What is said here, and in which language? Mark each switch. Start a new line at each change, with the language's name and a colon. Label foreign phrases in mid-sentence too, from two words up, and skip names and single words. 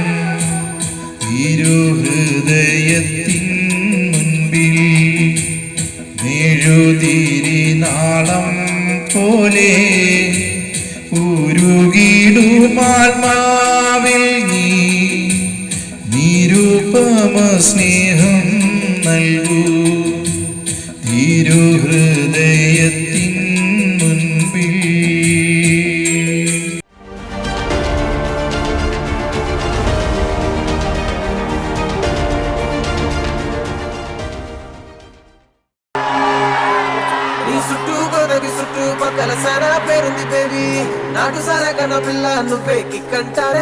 Malayalam: ഇരുഹൃദയത്തിൻ മുൻപിൽ മെഴുതിരിനാളം പോലെ ഉരുകിടുമാത്മാവിൽ നീ നിരുപമ സ്നേഹം നൽകൂ. തിരുഹൃദയത്തിൻ മുൻപിൽ.
Telugu: చుట్టుపక్కల సారా పేరుంది బేబీ, నాటు సారా కన్నా పిల్ల నువ్వే కిక్కంటారే.